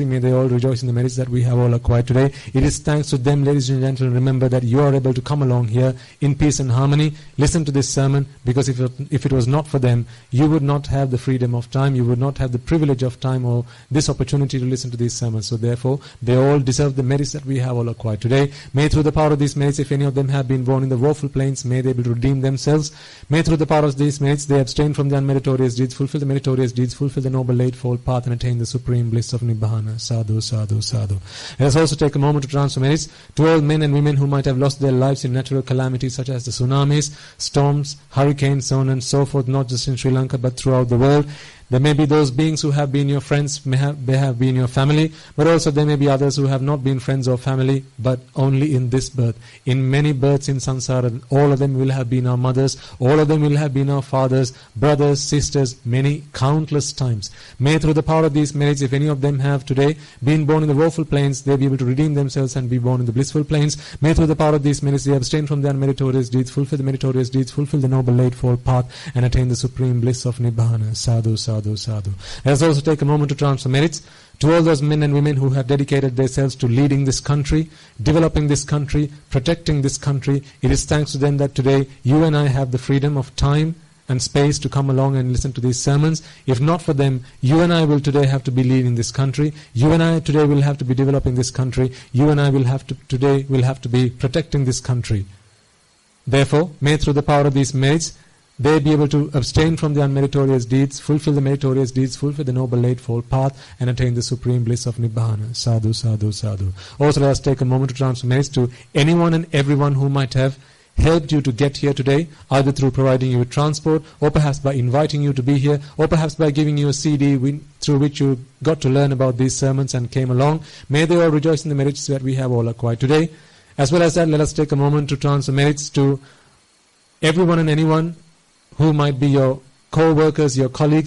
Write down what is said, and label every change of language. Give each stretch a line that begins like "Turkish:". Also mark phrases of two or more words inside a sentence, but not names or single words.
English: May they all rejoice in the merits that we have all acquired today. It is thanks to them, ladies and gentlemen, remember that you are able to come along here in peace and harmony, listen to this sermon, because if it was not for them, you would not have the freedom of time, you would not have the privilege of time or this opportunity to listen to these sermons. So therefore, they all deserve the merits that we have all acquired today. May through the power of these merits, if any of them have been born in the woeful plains, may they be able to redeem themselves. May through the power of these merits, they abstain from the unmeritorious deeds, fulfill the meritorious deeds, fulfill the noble eightfold path, and attain the supreme bliss of Nibbana.
Pali: Sadhu, sadhu, sadhu.
English: Let us also take a moment to transfer merits to all men and women who might have lost their lives in natural calamities such as the tsunamis, storms, hurricanes, so on and so forth, not just in Sri Lanka but throughout the world. There may be those beings who have been your friends, they have been your family, but also there may be others who have not been friends or family, but only in this birth. In many births in samsara, all of them will have been our mothers, all of them will have been our fathers, brothers, sisters, many, countless times. May through the power of these merits, if any of them have today been born in the woeful plains, they be able to redeem themselves and be born in the blissful plains. May through the power of these merits, they abstain from the unmeritorious deeds, fulfill the meritorious deeds, fulfill the noble eightfold path, and attain the supreme bliss of Nibbana.
Pali: Sadhu, sadhu. Sadhu.
English: Let us also take a moment to transfer merits to all those men and women who have dedicated themselves to leading this country, developing this country, protecting this country. It is thanks to them that today you and I have the freedom of time and space to come along and listen to these sermons. If not for them, you and I will today have to be leading this country. You and I today will have to be developing this country. You and I will have to today will have to be protecting this country. Therefore, may through the power of these merits, they be able to abstain from the unmeritorious deeds, fulfill the meritorious deeds, fulfill the noble eightfold path, and attain the supreme bliss of Nibbana.
Pali: Sadhu, sadhu, sadhu.
English: Also, let us take a moment to transfer merits to anyone and everyone who might have helped you to get here today, either through providing you with transport, or perhaps by inviting you to be here, or perhaps by giving you a CD through which you got to learn about these sermons and came along. May they all rejoice in the merits that we have all acquired today. As well as that, let us take a moment to transfer merits to everyone and anyone who might be your co-workers, your colleagues.